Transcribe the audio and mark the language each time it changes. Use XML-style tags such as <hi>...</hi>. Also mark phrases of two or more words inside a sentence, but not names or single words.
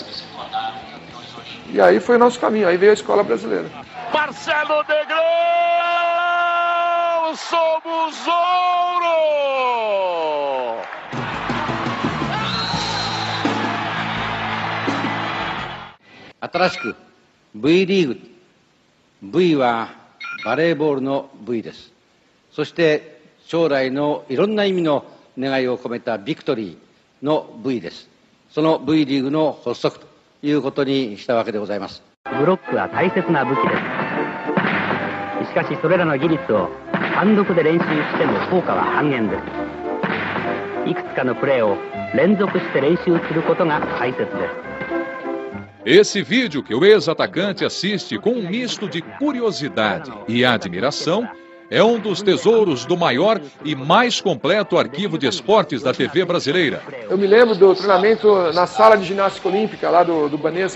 <pt>E aí foi o nosso caminho, aí veio a escola brasileira. Marcelo Negrão, somos ouro!</pt> <ja>Atarashiku V リーグ V はバレーボールの V です。そして将来のいろんな意味の願いを込めたビクトリーの V です。その V リーグの発足ということにしたわけでございます。ブロックは大切な武器です。しかしそれらの技術を単独で練習しても効果は半減です。いくつかのプレーを連続して練習することが大切です。</ja> <pt>Esse vídeo que o ex-atacante assiste com um misto de curiosidade e admiração é um dos tesouros do maior e mais completo arquivo de esportes da TV brasileira. Eu me lembro do treinamento na sala de ginástica olímpica, lá do Banespa.</pt>